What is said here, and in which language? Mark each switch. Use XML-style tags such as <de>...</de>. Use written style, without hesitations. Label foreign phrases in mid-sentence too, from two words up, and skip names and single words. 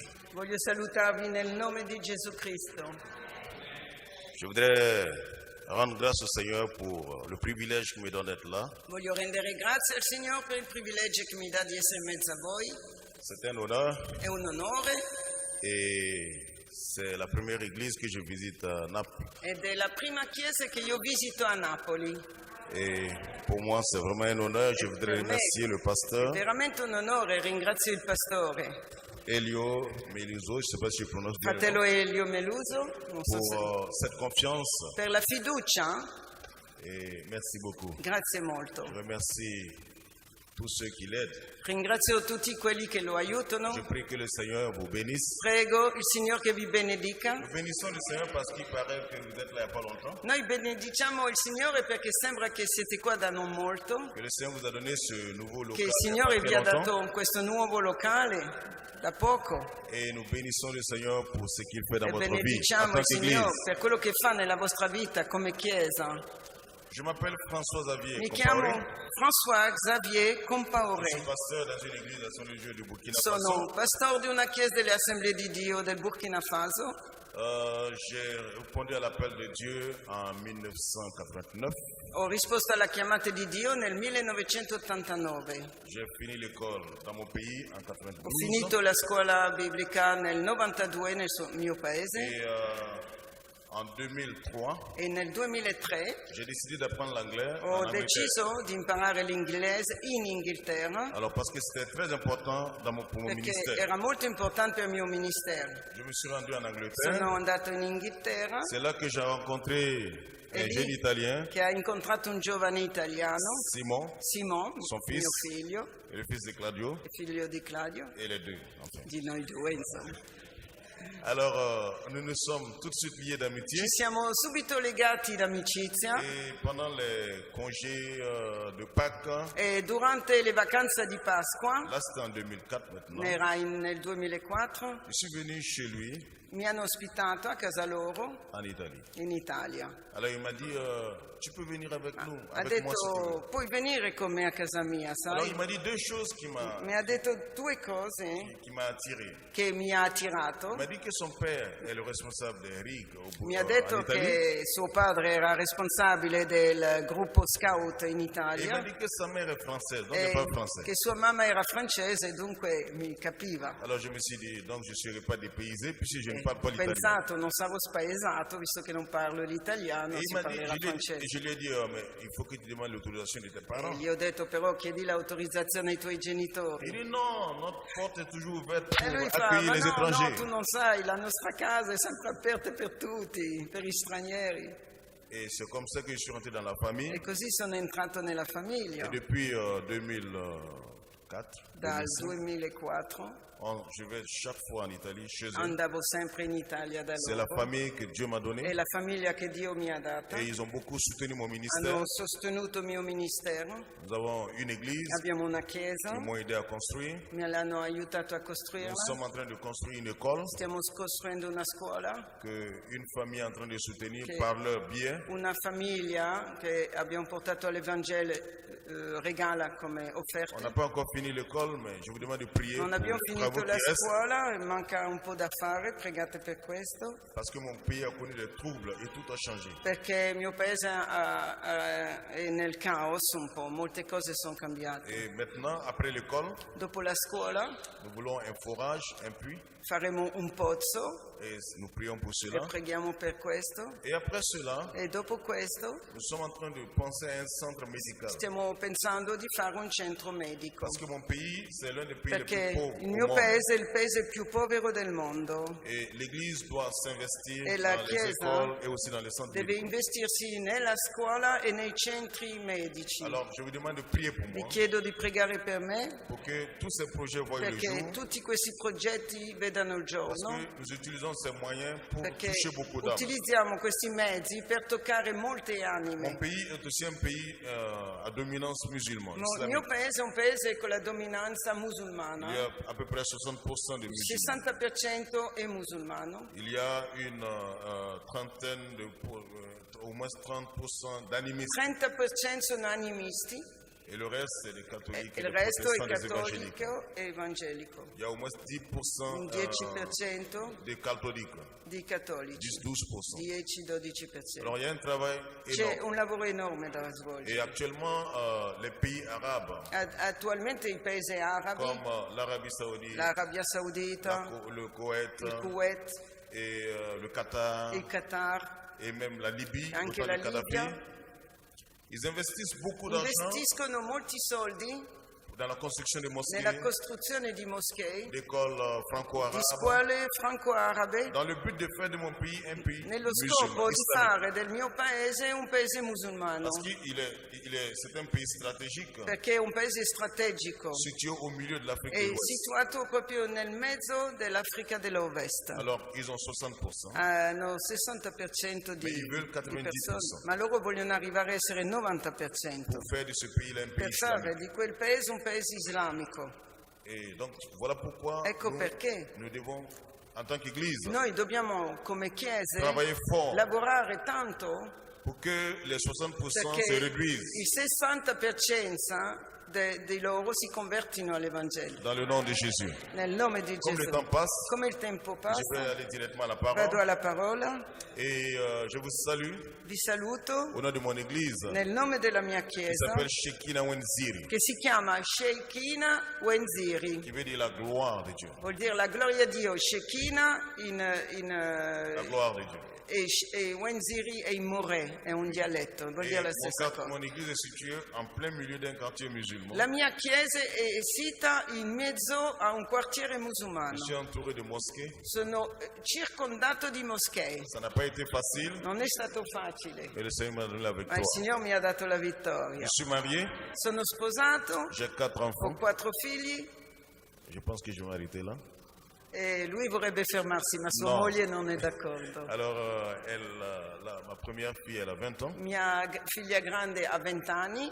<it>Voglio salutarvi nel nome di Gesù Cristo.</it> <fr>Je voudrais rendre grâce au Seigneur pour le privilège qu'il me donne d'être là.</fr> <it>Voglio rendere grazie al Signore per il privilegio che mi dà di essere in mezzo a voi.</it> <fr>C'est un honneur</fr> <it>È un onore</it> <fr>et c'est la première église que je visite à Naples.</fr> <it>ed è la prima chiesa che io visito a Napoli.</it> <fr>Et pour moi, c'est vraiment un honneur. Je voudrais</fr> <it>Per me</it> <fr>remercier le</fr> <it>è</it> <fr>pasteur</fr> <it>veramente un onore, ringrazio il pastore, Elio Meluso,</it> <fr>je ne sais pas si je prononce bien le</fr> <it>fratello</it> <fr>nom,</fr> <it>Elio Meluso, non so se...</it> <fr>pour cette confiance.</fr> <it>per la fiducia.</it> <fr>Et merci beaucoup.</fr> <it>Grazie molto.</it> <fr>Je remercie tous ceux qui l'aident.</fr> <it>Ringrazio tutti quelli che lo aiutano.</it> <fr>Je prie que le Seigneur vous bénisse.</fr> <it>Prego il Signore che vi benedica.</it> <fr>Nous bénissons le Seigneur parce qu'il paraît que vous êtes là il n'y a pas longtemps.</fr> <it>Noi benediciamo il Signore perché sembra che siete qua da non molto,</it> <fr>Que le Seigneur vous a donné ce nouveau local</fr> <it>che il</it> <fr>il y a</fr> <it>Signore</it> <fr>pas</fr> <it>vi ha</it> <fr>très longtemps.</fr> <it>dato questo nuovo locale da poco.</it> <fr>Et nous bénissons le Seigneur pour ce qu'il fait dans</fr> <it>E</it> <fr>votre vie en</fr> <it>benediciamo</it> <fr>tant</fr> <it>il Signore</it> <fr>qu'Église.</fr> <it>per quello che fa nella vostra vita come Chiesa.</it> <fr>Je m'appelle François Xavier</fr> <it>Mi</it> <fr>Compaoré.</fr> <it>chiamo François Xavier</it> <fr>Je suis</fr> <it>Compaoré.</it> <fr>pasteur dans une église à Saint-Légieux du Burkina</fr> <it>Sono</it> <fr>Faso.</fr> <it>pastore di una chiesa delle Assemblee di Dio del Burkina Faso.</it> <fr>J'ai répondu à l'appel de Dieu en 1989.</fr> <it>Ho risposto alla chiamata di Dio nel 1989.</it> <fr>J'ai fini l'école dans mon pays en 92.</fr> <it>Ho finito la scuola biblica nel 92 nel mio paese</it> <fr>Et en 2003,</fr> <it>e nel 2003</it> <fr>j'ai décidé d'apprendre l'anglais en</fr> <it>ho</it> <fr>Angleterre.</fr> <it>deciso di imparare l'inglese in Inghilterra</it> <fr>Alors parce que c'était très important pour mon</fr> <it>perché</it> <fr>ministère.</fr> <it>era molto importante per il mio ministero.</it> <fr>Je me suis rendu en Angleterre.</fr> <it>Sono andato in Inghilterra</it> <fr>C'est là que j'ai rencontré</fr> <it>e</it> <fr>un jeune</fr> <it>lì</it> <fr>Italien,</fr> <it>che ha incontrato un giovane italiano,</it> <fr>Simon,</fr> <it>Simon,</it> <fr>Son</fr> <it>mio</it> <fr>fils.</fr> <it>figlio,</it> <fr>et le fils de Claudio,</fr> <it>il figlio di Claudio,</it> <fr>et les deux, enfin.</fr> <it>di noi due insomma.</it> <fr>Alors, nous nous sommes tout de suite liés d'amitié.</fr> <it>Ci siamo subito legati d'amicizia</it> <fr>Et pendant les congés de Pâques,</fr> <it>e durante le vacanze di Pasqua,</it> <fr>là c'était en 2004 maintenant,</fr> <it>era nel 2004,</it> <fr>je suis venu chez lui</fr> <it>mi hanno ospitato a casa loro</it> <fr>en Italie.</fr> <it>in Italia.</it> <fr>Alors il m'a dit, tu peux venir avec nous,</fr> <it>Ha</it> <fr>avec moi si tu veux.</fr> <it>detto, puoi venire con me a casa mia,</it> <fr>Alors</fr> <it>sai?</it> <fr>il m'a dit deux choses</fr> <it>Mi ha detto due cose</it> <fr>qui m'a attiré.</fr> <it>che mi ha attirato.</it> <fr>Il m'a dit que son père est le responsable des RIG</fr> <it>Mi ha</it> <fr>en</fr> <it>detto</it> <fr>Italie.</fr> <it>che suo padre era responsabile del gruppo scout in</it> <fr>Et il m'a</fr> <it>Italia</it> <fr>dit que sa mère est française, donc elle</fr> <it>e</it> <fr>parle français.</fr> <it>che sua mamma era francese, dunque mi capiva.</it> <fr>Alors je me suis dit, donc je ne serai pas dépaysé puisque je ne parle pas</fr> <it>Ho</it> <fr>l'italien.</fr> <it>pensato, non sarò spaesato, visto che non parlo l'italiano,</it> <fr>Et</fr> <it>si</it> <fr>il m'a dit,</fr> <it>parlerà francese.</it> <fr>je lui ai dit, mais il faut que tu demandes l'autorisation de tes</fr> <it>E</it> <fr>parents.</fr> <it>gli ho detto, però chiedi l'autorizzazione ai tuoi genitori.</it> <fr>Il dit non, notre porte est toujours ouverte pour</fr> <it>E lui fa,</it> <fr>accueillir</fr> <it>ma</it> <fr>les</fr> <it>no,</it> <fr>étrangers.</fr> <it>no, tu non sai, la nostra casa è sempre aperta per tutti, per gli stranieri.</it> <fr>Et c'est comme ça que je suis rentré dans la famille.</fr> <it>E così sono entrato nella famiglia.</it> <fr>Et depuis 2004,</fr> <it>Dal</it> <fr>2005,</fr> <it>2004</it> <fr>je vais chaque fois en Italie chez eux.</fr> <it>andavo sempre in Italia da</it> <fr>C'est la</fr> <it>loro.</it> <fr>famille que Dieu m'a</fr> <it>È</it> <fr>donnée.</fr> <it>la famiglia che Dio mi ha data.</it> <fr>Et ils ont beaucoup soutenu mon ministère.</fr> <it>Hanno sostenuto il mio ministero.</it> <fr>Nous avons une église</fr> <it>Abbiamo una</it> <fr>qui</fr> <it>chiesa,</it> <fr>m'ont aidé à construire.</fr> <it>me l'hanno aiutato a</it> <fr>Nous</fr> <it>costruirla.</it> <fr>sommes en train de construire une école</fr> <it>Stiamo costruendo una scuola,</it> <fr>qu'une famille est en train de soutenir</fr> <it>Che-</it> <fr>par leur biais.</fr> <it>una famiglia che abbiamo portato all'Evangelo regala come</it> <fr>On</fr> <it>offerta.</it> <fr>n'a pas encore fini l'école, mais je vous demande de prier</fr> <it>Non</it> <fr>pour</fr> <it>abbiamo finito finito</it> <fr>vous</fr> <it>la</it> <fr>qui reste,</fr> <it>scuola, manca un po' da fare, pregate per questo,</it> <fr>parce que mon pays a connu des troubles et tout a changé.</fr> <it>perché il mio paese è nel caos un po', molte cose sono cambiate.</it> <fr>Et maintenant, après l'école,</fr> <it>Dopo la scuola</it> <fr>nous voulons un forage, un puits,</fr> <it>faremo un pozzo</it> <fr>et nous prions pour</fr> <it>e</it> <fr>cela.</fr> <it>preghiamo per questo.</it> <fr>Et après cela,</fr> <it>E dopo questo</it> <fr>nous sommes en train de penser à un centre médical.</fr> <it>stiamo pensando di fare un centro medico,</it> <fr>Parce que mon pays, c'est l'un des pays les</fr> <it>perché</it> <fr>plus pauvres</fr> <it>il</it> <fr>au</fr> <it>mio</it> <fr>monde.</fr> <it>paese è il paese più povero del mondo.</it> <fr>Et l'Église doit s'investir</fr> <it>E la</it> <fr>dans les</fr> <it>Chiesa</it> <fr>écoles et aussi dans les centres</fr> <it>Deve</it> <fr>médicaux.</fr> <it>investirsi nella scuola e nei centri medici.</it> <fr>Alors, je vous demande de prier pour</fr> <it>Vi</it> <fr>moi,</fr> <it>chiedo di pregare per me</it> <fr>pour que tous ces projets voient le</fr> <it>perché</it> <fr>jour,</fr> <it>tutti questi progetti vedano il</it> <fr>parce</fr> <it>giorno,</it> <fr>que nous utilisons ces moyens pour</fr> <it>perché</it> <fr>toucher beaucoup d'âmes.</fr> <it>utilizziamo questi mezzi per toccare molte</it> <fr>Mon</fr> <it>anime.</it> <fr>pays est aussi un pays à dominance musulmane,</fr> <it>Il mio</it> <fr>islamique.</fr> <it>paese è un paese con la dominanza</it> <fr>Il y</fr> <it>musulmana,</it> <fr>a à peu près 60% de</fr> <it>il</it> <fr>musulmans.</fr> <it>60% è musulmano,</it> <fr>Il y a une trentaine au moins 30% d'animistes.</fr> <it>30% sono animisti</it> <fr>Et le reste, c'est des catholiques</fr> <it>e</it> <fr>et</fr> <it>il</it> <fr>des</fr> <it>resto è</it> <fr>protestants, des évangéliques.</fr> <it>cattolico e evangelico.</it> <fr>Il y a au moins 10%</fr> <it>Un 10%</it> <fr>des catholiques,</fr> <it>di cattolici,</it> <fr>10-12%.</fr> <it>10-12%.</it> <fr>Alors il y a un travail</fr> <it>C'è</it> <fr>énorme.</fr> <it>un lavoro enorme da</it> <fr>Et</fr> <it>svolgere.</it> <fr>actuellement, les pays arabes,</fr> <it>Attualmente i paesi arabi,</it> <fr>comme l'Arabie Saoudite,</fr> <it>l'Arabia Saudita,</it> <fr>le Koweït</fr> <it>il Kuwait,</it> <fr>et le Qatar,</fr> <it>il Qatar,</it> <fr>et même la Libye, au</fr> <it>anche</it> <fr>temps</fr> <it>la</it> <fr>de Kadhafi,</fr> <it>Libia,</it> <fr>ils investissent beaucoup d'argent</fr> <it>investiscono molti soldi</it> <fr>dans la construction de mosquées,</fr> <it>nella costruzione di moschee,</it> <fr>d'écoles</fr> <it>di</it> <fr>franco-arabes,</fr> <it>scuole franco-arabe,</it> <fr>dans le but de faire de mon pays un pays</fr> <it>nello</it> <fr>musulman,</fr> <it>scopo di</it> <fr>islamique.</fr> <it>fare del mio paese un paese musulmano,</it> <fr>Parce que c'est un pays stratégique,</fr> <it>perché è un paese strategico,</it> <fr>situé au milieu de l'Afrique</fr> <it>è</it> <fr>de l'Ouest.</fr> <it>situato proprio nel mezzo dell'Africa dell'Ovest.</it> <fr>Alors, ils ont 60%.</fr> <it>Hanno 60% di,</it> <fr>Ma i veulent 90%.</fr> <it>persone, ma loro vogliono arrivare a essere 90%</it> <fr>Pour faire de ce pays-là un pays</fr> <it>per fare</it> <fr>islamique.</fr> <it>di quel paese un paese islamico.</it> <fr>Et donc, voilà pourquoi</fr> <it>Ecco perché</it> <fr>nous devons, en tant qu'Église,</fr> <it>noi dobbiamo come chiese</it> <fr>travailler fort</fr> <it>lavorare tanto</it> <fr>pour que les 60%</fr> <it>perché</it> <fr>se réduisent</fr> <it>il 60% di loro si convertino all'Evangelo.</it> <fr>dans le nom de Jésus.</fr> <it>Nel nome di</it> <fr>Comme le</fr> <it>Gesù.</it> <fr>temps passe,</fr> <it>Come il tempo</it> <fr>je</fr> <it>passa,</it> <fr>vais aller directement à la</fr> <it>vado</it> <fr>parole</fr> <it>alla parola,</it> <fr>et je vous salue</fr> <it>vi saluto</it> <fr>au nom de mon Église</fr> <it>nel nome della mia</it> <fr>qui</fr> <it>chiesa</it> <fr>s'appelle Shekinah Wenziri,</fr> <it>che si chiama Shekinah Wenziri.</it> <fr>qui veut dire la gloire de Dieu.</fr> <it>Vuol dire la gloria a Dio, Shekinah</it> <fr>La gloire de Dieu.</fr> <it>e Wenziri è in Morè, è un dialetto, vuol</it> <fr>Et</fr> <it>dire la stessa cosa.</it> <fr>mon église est située en plein milieu d'un quartier musulman.</fr> <it>La mia chiesa è sita in mezzo a un quartiere musulmano.</it> <fr>Je suis entouré de mosquées.</fr> <it>Sono circondato di moschee.</it> <fr>Ça n'a pas été facile,</fr> <it>Non è stato facile,</it> <fr>mais le Seigneur m'a donné la</fr> <it>ma il</it> <fr>victoire.</fr> <it>Signore mi ha dato la vittoria.</it> <fr>Je suis marié,</fr> <it>Sono sposato,</it> <fr>j'ai 4</fr> <it>ho</it> <fr>enfants.</fr> <it>4 figli</it> <fr>Je pense que je vais m'arrêter là.</fr> <it>e lui vorrebbe fermarsi, ma sua No. moglie non è d'accordo.</it> <fr>Alors, ma première fille, elle a 20 ans.</fr> <it>Figlia grande ha 20 anni,</it>